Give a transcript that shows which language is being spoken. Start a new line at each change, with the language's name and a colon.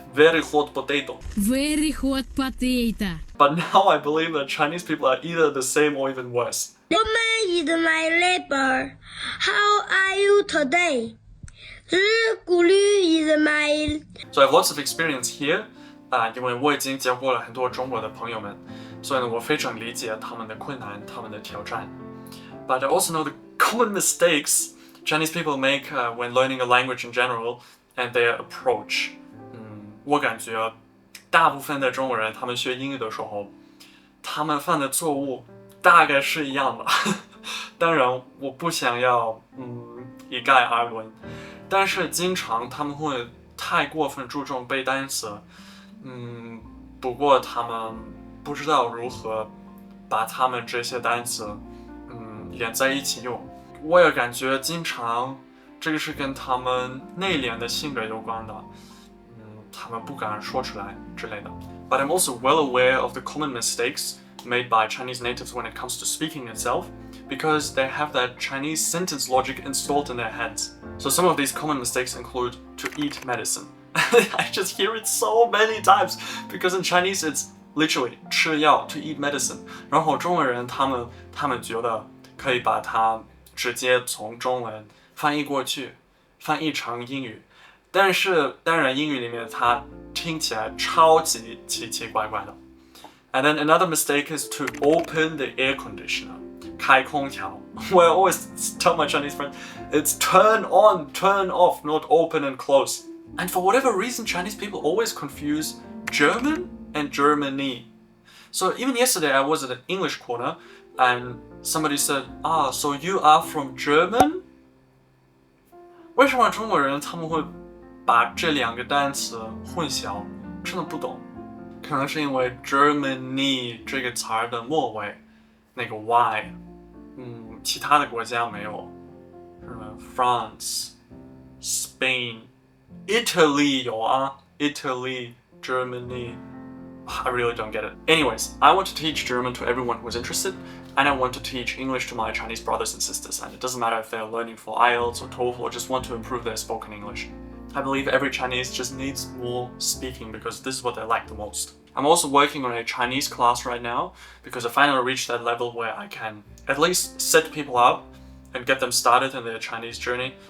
English: Very hot potato. Very hot potato. But now I believe that Chinese people are either the same or even worse. Woman is my neighbor. How are you today? Gulu is my... So I have lots of experience here.
Chinese: 因为我已经教过了很多中国的朋友们，所以呢，我非常理解他们的困难，他们的挑战。
English: But I also know the common mistakes Chinese people make when learning a language in general and their approach.
Chinese: 我感觉大部分的中国人他们学英语的时候，他们犯的错误大概是一样的。当然，我不想要一概而论，但是经常他们会太过分注重背单词，不过他们不知道如何把他们这些单词连在一起用。我也感觉经常这个是跟他们内敛的性格有关的，他们不敢说出来之类的。
English: But I'm also well aware of the common mistakes made by Chinese natives when it comes to speaking itself, because they have that Chinese sentence logic installed in their heads. So some of these common mistakes include to eat medicine. I just hear it so many times, because in Chinese it's literally
Chinese: 吃药
English: to eat medicine.
Chinese: 然后中国人他们觉得可以把它直接从中文翻译过去，翻译成英语，但是当然英语里面它听起来超级奇奇怪怪的。
English: And then another mistake is to open the air conditioner.
Chinese: 开空调。
English: Well, I always tell my Chinese friends, it's turn on, turn off, not open and close. And for whatever reason, Chinese people always confuse German and Germany. So even yesterday, I was at an English corner, and somebody said, so you are from German?
Chinese: 为什么中国人他们会把这两个单词混淆？真的不懂。可能是因为 Germany 这个词儿的末尾那个 y，其他的国家没有，什么 France、Spain、Italy 有啊 ，Italy、Germany。
English: I really don't get it. Anyways, I want to teach German to everyone who is interested, and I want to teach English to my Chinese brothers and sisters, and it doesn't matter if they're learning for IELTS or TOEFL or just want to improve their spoken English. I believe every Chinese just needs more speaking because this is what they like the most. I'm also working on a Chinese class right now because I finally reached that level where I can at least set people up and get them started in their Chinese journey.